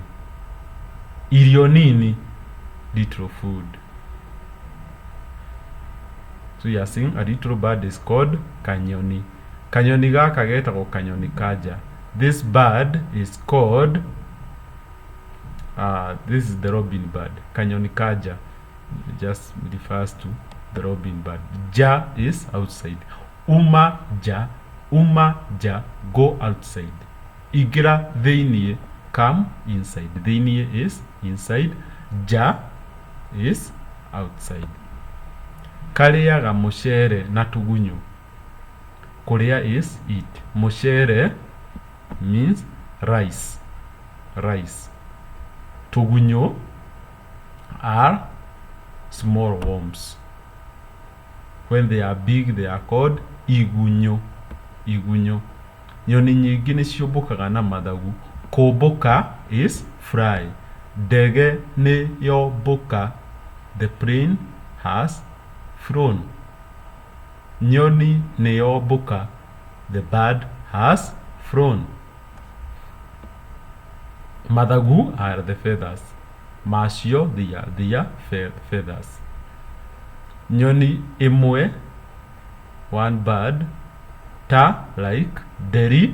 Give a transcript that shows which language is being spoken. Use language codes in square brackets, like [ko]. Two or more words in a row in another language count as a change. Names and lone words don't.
[ki] Irio nini, [en] little food. So you are saying a little bird is called kanyoni. [ki] Kanyoni gaka getagwo kanyoni kaja. [en] This bird is called this is the robin bird. [ki] Kanyoni kaja [en] just refers to the robin bird. Ja is outside. [ki] Uma ja, [en] go outside. [ki] Igira theinie, [en] come inside. Theinie is inside. Ja is outside. [ki] Kariaga mushere na tugunyo. [en] Korea is eat. Mushere means rice. Rice. Tugunyo are small worms. When they are big, they are called igunyo. [ki] Igunyo. Nyoni nyingi ni ciũmbũkaga na mathagu. [en] Kũmbũka is fly. [ki] Ndege nĩ yombũka. [en] The plane has flown. [ki] Nyoni nĩ yombũka. [en] The bird has flown. Mathagu are the feathers. Macio, they are feathers. [ki] Nyoni imwe, [en] one bird. Ta, like deri.